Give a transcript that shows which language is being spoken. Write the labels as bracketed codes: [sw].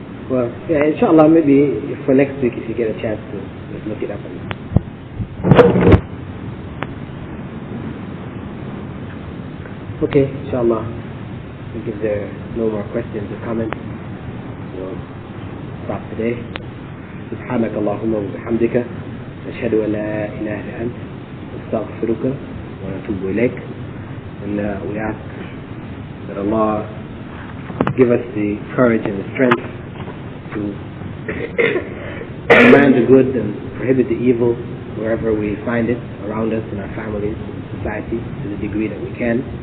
[en] Well, yeah, inshallah, maybe for next week if you get a chance to just look it up. Okay, inshallah. I think if there are no more questions or comments, we'll stop today. [ar] سبحانك اللهم وبحمدك نشهد أن لا إله إلا أنت نستغفرك ونتوب إليك. [en] And we ask that Allah give us the courage and the strength to command the good and prohibit the evil wherever we find it, around us, in our families, in society, to the degree that we can.